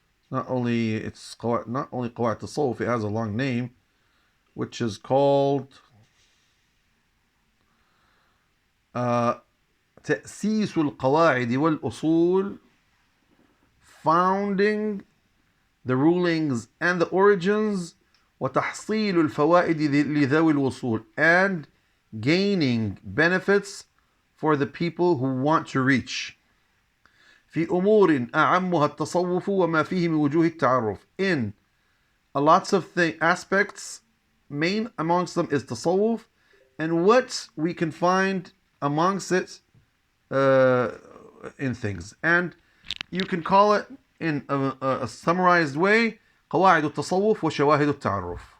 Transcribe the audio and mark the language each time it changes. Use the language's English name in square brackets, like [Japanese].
[English] Not only Qwa'id Attasawuf, it has a long name, which is called [Arabic] تأسيس القواعد والأصول, [English] founding the rulings and the origins, [Arabic] وتحصيل الفوائد لذوي الوصول, [English] and gaining benefits for the people who want to reach. [Arabic] في أمور أعمها التصوف وما فيه من وجوه التعرف. [English] In lots of aspects, main amongst them is tasawwuf, and what we can find amongst it in things. And you can call it in a summarized way, [Arabic] قواعد التصوف وشواهد التعرف.